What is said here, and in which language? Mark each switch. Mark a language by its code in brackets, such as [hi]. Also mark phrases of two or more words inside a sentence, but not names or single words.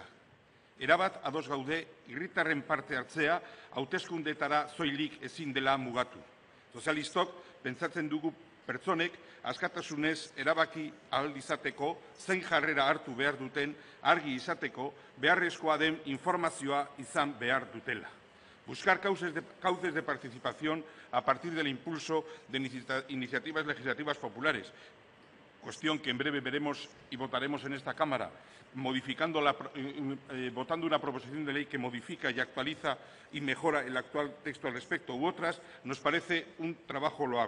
[eu] Erabat ados gaude herritarren parte hartzea hauteskundeetara soilik ezin dela mugatu. Sozialistok pentsatzen dugu pertsonek askatasunez erabaki ahal izateko zein jarrera hartu behar duten argi izateko beharrezkoa den informazioa izan behar dutela. [es] Buscar cauces de participación a partir del impulso de iniciativas legislativas populares, cuestión que en breve veremos y votaremos en esta Cámara, votando una proposición de ley que modifica y actualiza y mejora el actual texto al respecto, u otras, nos parece un trabajo loable.